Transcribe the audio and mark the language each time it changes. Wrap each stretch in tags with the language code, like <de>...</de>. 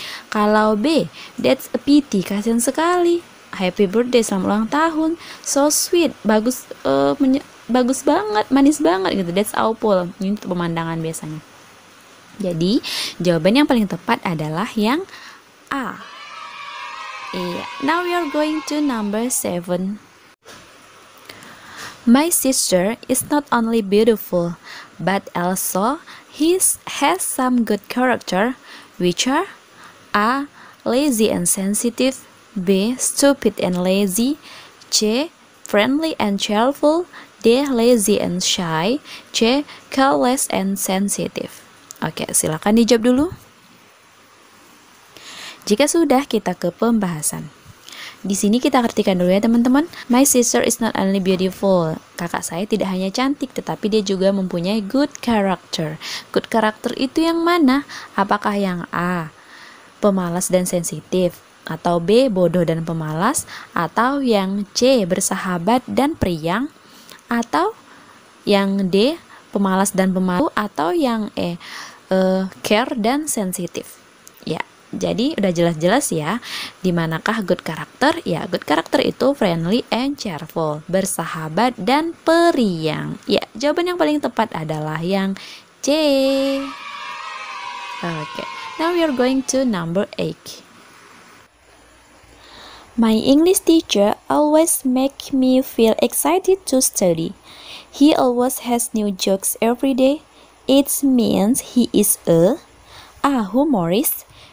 <id>Kalau B,</id> <en>that's a pity,</en> <id>kasihan sekali.</id> <en>Happy birthday,</en> <id>selamat ulang tahun.</id> <en>So sweet,</en> <id>bagus bagus banget, manis banget gitu.</id> <en>That's awful.</en> <id>Ini untuk pemandangan biasanya. Jadi, jawaban yang paling tepat adalah yang A. Iya.</id> <en>Now we are going to number 7. My sister is not only beautiful, but also has some good character, which are A, lazy and sensitive. B, stupid and lazy. C, friendly and cheerful. D, lazy and shy. C, careless and sensitive.</en> <id>Oke, silakan dijawab dulu. Jika sudah, kita ke pembahasan. Di sini kita artikan dulu ya teman-teman.</id> <en>My sister is not only beautiful.</en> <id>Kakak saya tidak hanya cantik, tetapi dia juga mempunyai good character. Good character itu yang mana? Apakah yang A, pemalas dan sensitif? Atau B, bodoh dan pemalas? Atau yang C, bersahabat dan periang? Atau yang D, pemalas dan pemalu? Atau yang E, care dan sensitif? Ya, jadi udah jelas-jelas ya. Dimanakah good character? Ya, good character itu</id> <en>friendly and cheerful,</en> <id>bersahabat dan periang. Ya, jawaban yang paling tepat adalah yang C.</id> <en>Oke, now we are going to number 8. My English teacher always make me feel excited to study. He always has new jokes every day. It means he is A, humorist.</en>